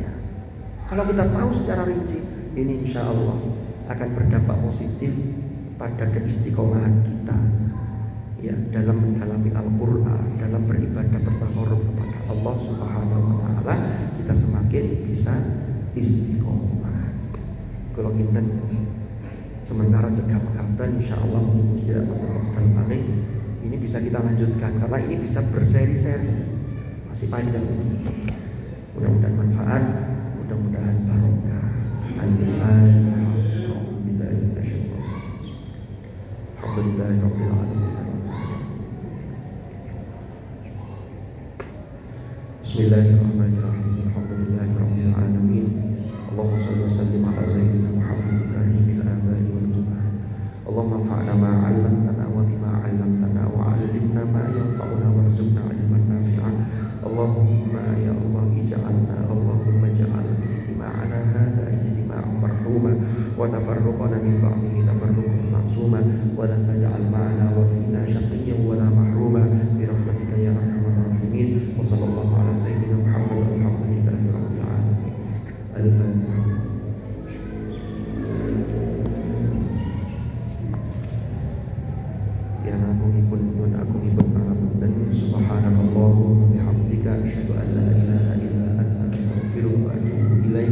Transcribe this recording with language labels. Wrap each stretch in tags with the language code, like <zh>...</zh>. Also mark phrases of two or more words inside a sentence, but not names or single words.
<id>Kalau kita tahu secara rinci, ini</id> <ar>إن شاء الله</ar> <id>akan berdampak positif pada keistiqomahan kita, ya, dalam mendalami Al-Quran, dalam beribadah bertakarrub kepada Allah</id> <ar>سبحانه وتعالى,</ar> <id>kita semakin bisa istiqomah. Kalau kita sementara cegah pekatan,</id> <ar>إن شاء الله</ar> <id>mungkin tidak dan balik ini bisa kita lanjutkan karena ini bisa berseri-seri, masih panjang ini. Mudah-mudahan manfaat, mudah-mudahan barokah.</id> <ar>الحمد لله رب العالمين. بسم الله الرحمن الرحيم. الحمد لله رب العالمين. اللهم صل وسلم على سيدنا محمد كريم الآباء والجمعة. اللهم انفعنا ما علمتنا وبما علمتنا وعلمنا ما ينفعنا وارزقنا علما نافعا. اللهم يا الله اجعلنا اللهم اجعل اجتماعنا هذا اجتماعا مرحوما وتفرقنا من بعده تفرقا معصوما ولا تجعل معنا وفينا شقيا ولا محروما برحمتك يا أرحم الراحمين. وصلى الله على سيدنا محمد والحمد لله رب العالمين. Al-Fatihah. سبحانك اللهم بحمدك أشهد أن لا إله إلا أنت أستغفرك وأتوب إليك.</ar>